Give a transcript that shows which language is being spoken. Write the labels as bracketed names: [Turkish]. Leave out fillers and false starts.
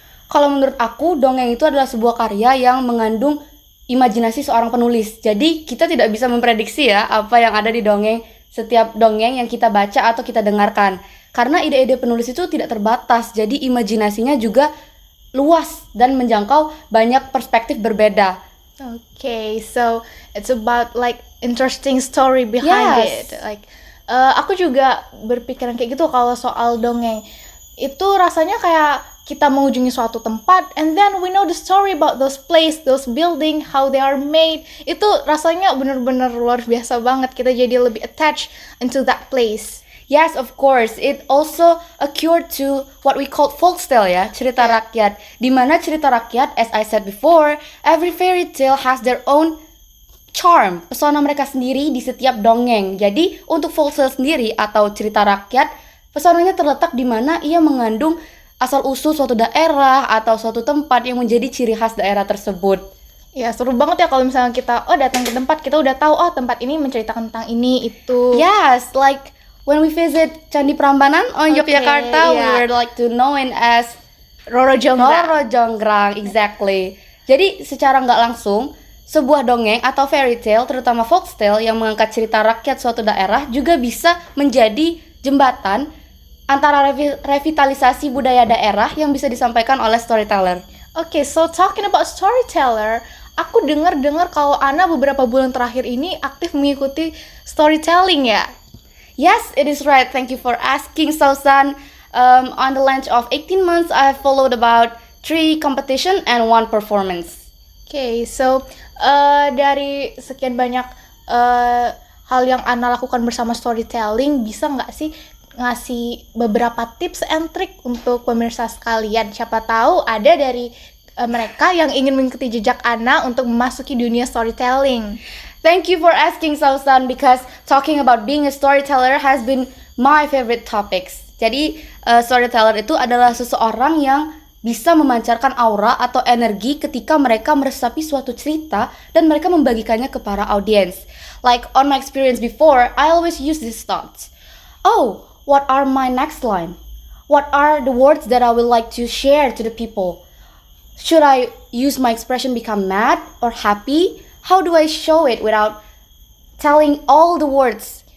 [Indonesian] Kalau menurut aku, dongeng itu adalah sebuah karya yang mengandung imajinasi seorang penulis. Jadi kita tidak bisa memprediksi ya apa yang ada di dongeng, setiap dongeng yang kita baca atau kita dengarkan. Karena ide-ide penulis itu tidak terbatas, jadi imajinasinya juga luas dan menjangkau banyak perspektif berbeda. [English] Okay, so it's about like interesting story behind it. [Indonesian] Like aku juga berpikiran kayak gitu kalau soal dongeng. Itu rasanya kayak kita mengunjungi suatu tempat [English] and then we know the story about those place, those building, how they are made. [Indonesian] Itu rasanya benar-benar luar biasa banget. Kita jadi lebih [English] attached into that place. Yes, of course. It also occurred to what we call folk tale ya, [Indonesian] cerita rakyat. Dimana cerita rakyat, [English] as I said before, every fairy tale has their own charm, [Indonesian] pesona mereka sendiri di setiap dongeng. Jadi untuk folk tale sendiri atau cerita rakyat, pesonanya terletak di mana ia mengandung asal-usul suatu daerah atau suatu tempat yang menjadi ciri khas daerah tersebut. Ya, seru banget ya kalau misalnya kita datang ke tempat, kita udah tahu tempat ini menceritakan tentang ini, itu. [English] Yes, like when we visit Candi Prambanan on Yogyakarta, we were like to known as Roro [Indonesian] Jonggrang, exactly. Jadi secara nggak langsung, sebuah dongeng atau fairy tale, terutama folk tale yang mengangkat cerita rakyat suatu daerah juga bisa menjadi jembatan antara revitalisasi budaya daerah yang bisa disampaikan oleh storyteller. [English] Okay, so talking about storyteller, [Indonesian] aku dengar kalau Anna beberapa bulan terakhir ini aktif mengikuti storytelling ya? [English] Yes, it is right. Thank you for asking, Sausan. On the length of 18 months, I have followed about 3 competition and 1 performance. [Indonesian] Okay, so dari sekian banyak hal yang Anna lakukan bersama storytelling, bisa nggak sih ngasih beberapa tips and trick untuk pemirsa sekalian? Siapa tahu ada dari mereka yang ingin mengikuti jejak Anna untuk memasuki dunia storytelling. [English] Thank you for asking, Sausan, because talking about being a storyteller has been my favorite topics. [Indonesian] Jadi, storyteller itu adalah seseorang yang bisa memancarkan aura atau energi ketika mereka meresapi suatu cerita dan mereka membagikannya ke para audiens. [English] Like on my experience before, I always use these thoughts. Oh, what are my next line? What are the words that I would like to share to the people? Should I use my expression become mad or happy? How do I show it without telling all the words?